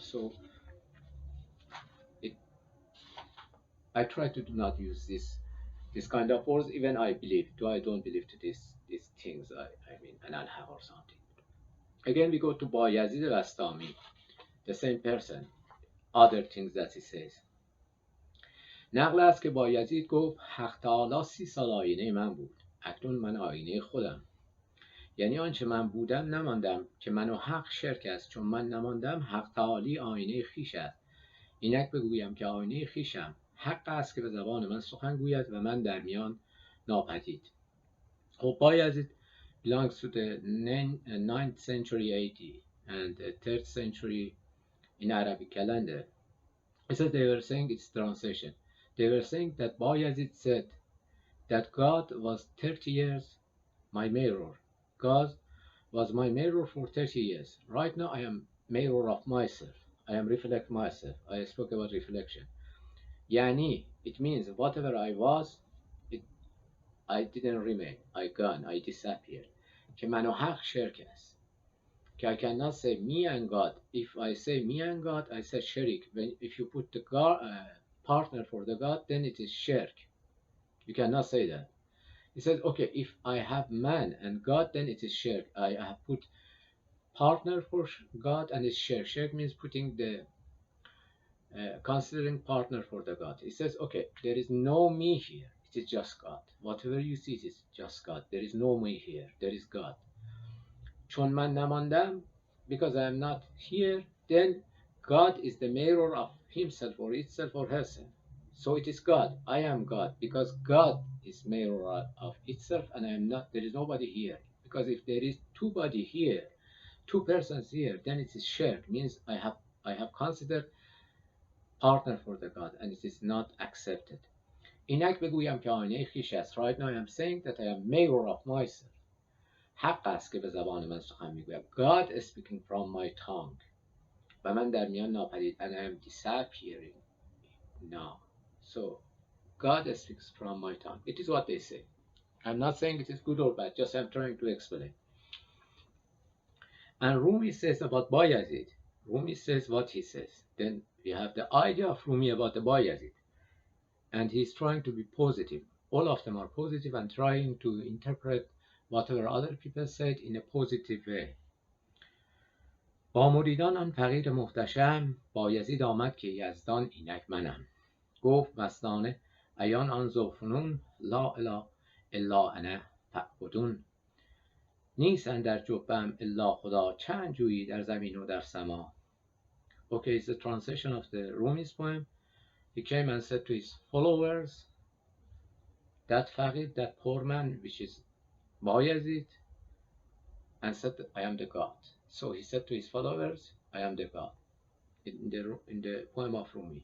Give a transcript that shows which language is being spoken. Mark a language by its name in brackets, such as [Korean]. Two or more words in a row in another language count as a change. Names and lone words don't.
[English] So I try to do not use this kind of words. Even I don't believe to these things. I mean an Allah or something. Again, we go to Bayezid Bastami, the same person. Other things that he says. [Persian] نقل است که بایزید گفت حق تعالی 30 سال آینه من بود، اکنون من آینه خودم. یعنی آنچه من بودم نماندم که من و حق شرک است، چون من نماندم حق تعالی آینه خویش است. اینک بگویم که آینه خویشم حق است که به زبان من سخن گوید و من در میان ناپدید. [English] خب بایزید belongs to the 9th century AD and the 3rd century in Arabic calendar. It says they were saying its translation. They were saying that Bayezid said that God was 30 years my mirror. God was my mirror for 30 years. Right now I am mirror of myself. I am reflect myself. I spoke about reflection. Yani, it means whatever I was, I didn't remain. I gone. I disappeared. [Persian] که من و حق شرک است. [English] I cannot say me and God. If I say me and God, I say shirk. If you put the God, partner for the God, then it is shirk. You cannot say that. He says, okay, if I have man and God, then it is shirk. I have put partner for God and it's shirk. Shirk means putting the considering partner for the God. He says, okay, there is no me here. It is just God. Whatever you see, it is just God. There is no me here. There is God. [Persian] چون من نماندم, [English] because I am not here, then God is the mirror of himself or itself or herself. So it is God. I am God because God is mirror of itself and I am not. There is nobody here. Because if there is two body here, two persons here, then it is shirk. Means I have considered partner for the God and it is not accepted. [Persian] اینک بگویم که آینه خویش است. [English] Right now I am saying that I am mirror of myself. [Persian] حق است که به زبان من سخن میگویم. [English] God is speaking from my tongue. [Persian] و من در میان ناپدید. [English] And I am disappearing now. So God speaks from my tongue. It is what they say. I'm not saying it is good or bad. Just I'm trying to explain. And Rumi says about Bayezid. Rumi says what he says. Then we have the idea of Rumi about the Bayezid. And he's trying to be positive. All of them are positive and trying to interpret whatever other people said in a positive way. [Persian] با مریدان آن فقیر محتشم، بایزید آمد که یزدان اینک منم. گفت مستانه عیان آن ذوفنون، [Arabic] لا اله الا انا فاعبدون. [Persian] نیست اندر جبه‌ام الا خدا، چند جویی در زمین و در سما. [English] Okay, it's the translation of the Rumi's poem. He came and said to his followers, that faqir, that poor man, which is Bayezid, and said, I am the God. So he said to his followers, I am the God, in the poem of Rumi.